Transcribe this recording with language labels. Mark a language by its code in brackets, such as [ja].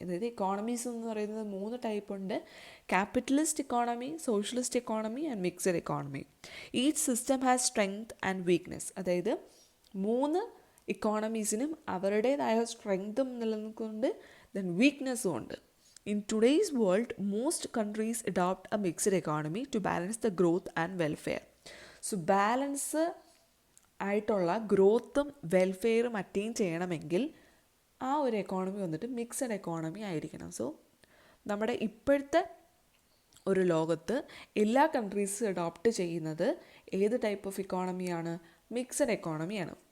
[ml] അതായത് ഇക്കോണമീസ് എന്ന് പറയുന്നത് 3 ടൈപ്പ് ഉണ്ട്: capitalist economy, socialist economy and mixed economy. [en] Each system has strength and weakness. [ml] അതായത് 3 ഇക്കോണമീസിനും അവരുടേതായ സ്ട്രെങ്തും നിലനിൽക്കുന്നുണ്ട്, ദെൻ വീക്ക്നെസ്സും ഉണ്ട്. [en] In today's world, most countries adopt a mixed economy to balance the growth and welfare. [ml] So balance ആയിട്ടുള്ള ഗ്രോത്തും വെൽഫെയറും attain ചെയ്യണമെങ്കിൽ ആ ഒരു economy വന്നിട്ട് mixed economy ആയിരിക്കണം. സോ നമ്മുടെ ഇപ്പോഴത്തെ ഒരു ലോകത്ത് എല്ലാ കൺട്രീസും അഡോപ്റ്റ് ചെയ്യുന്നത് ഏത് ടൈപ്പ് ഓഫ് ഇക്കോണമിയാണ്? മിക്സഡ് എക്കോണമിയാണ്.